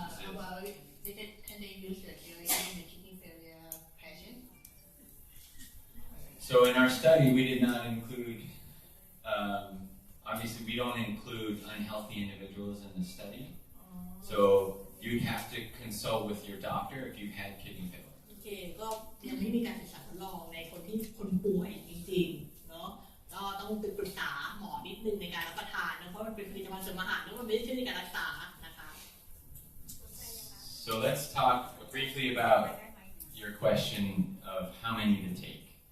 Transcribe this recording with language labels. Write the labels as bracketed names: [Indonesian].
[English] About can they use the CLA in the kidney failure patient? So in our study, we did not include, obviously we don't include unhealthy individuals in the study. So you'd have to consult with your doctor if you've had kidney failure. [Thai] โอเคก็ยังไม่มีการศึกษาทดลองในคนที่คนป่วยจริงๆเนาะก็ต้องปรึกษาหมอนิดนึงในการรับประทานนะเพราะมันเป็นผลิตภัณฑ์เสริมอาหารแล้วมันไม่ใช่ใช้ในการรักษานะคะ [English] So let's talk briefly about your question of how many to take.